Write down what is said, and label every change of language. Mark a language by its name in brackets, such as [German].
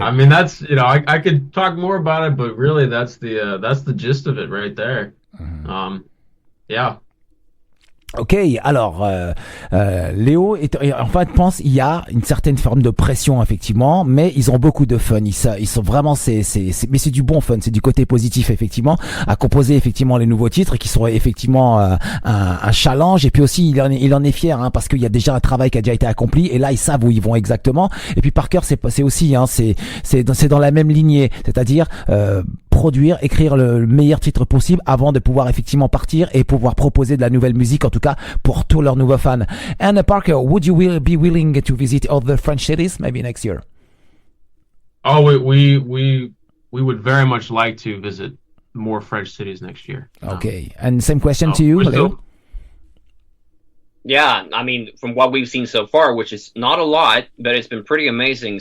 [English] I mean, that's, you know, I could talk more about it, but really that's the gist of it right there. Mm-hmm. Yeah. [French] Ok, alors Léo en fait pense il y a une certaine forme de pression effectivement, mais ils ont beaucoup de fun. Ils sont vraiment mais c'est du bon fun, c'est du côté positif effectivement, à composer effectivement les nouveaux titres qui sont effectivement un challenge. Et puis aussi il en est fier parce qu'il y a déjà un travail qui a déjà été accompli et là ils savent où ils vont exactement. Et puis Parker c'est aussi c'est dans la même lignée, c'est-à-dire produire, écrire le meilleur titre possible avant de pouvoir effectivement partir et pouvoir proposer de la nouvelle musique, en tout cas pour tous leurs nouveaux fans. [English] And Parker, would you be willing to visit other French cities maybe next year? Oh, we would very much like to visit more French cities next year. Okay, and same question to you, Leo. Yeah, I mean, from what we've seen so far, which is not a lot, but it's been pretty amazing.